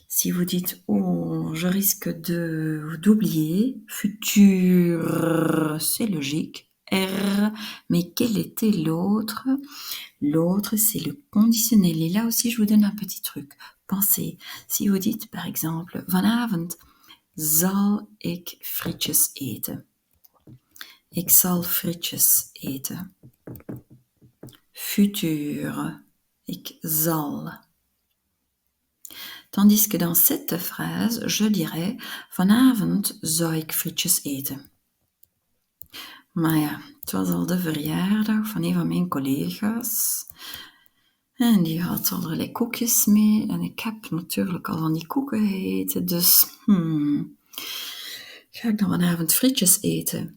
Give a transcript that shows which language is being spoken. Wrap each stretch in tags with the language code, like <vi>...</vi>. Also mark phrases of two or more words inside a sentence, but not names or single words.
<fr>Si vous dites « Oh, je risque d'oublier », futur, c'est logique. R, mais quel était l'autre? L'autre, c'est le conditionnel. Et là aussi, je vous donne un petit truc. Pensez, si vous dites par exemple «</fr> <nl>Vanavond zal ik frietjes eten ». Ik zal frietjes eten. Futur, ik zal.</nl> <fr>Tandis que dans cette phrase, je dirais</fr> <nl>vanavond zou ik frietjes eten. Maar ja, het was al de verjaardag van een van mijn collega's. En die had allerlei koekjes mee. En ik heb natuurlijk al van die koeken gegeten. Dus, ga ik dan vanavond frietjes eten?</nl>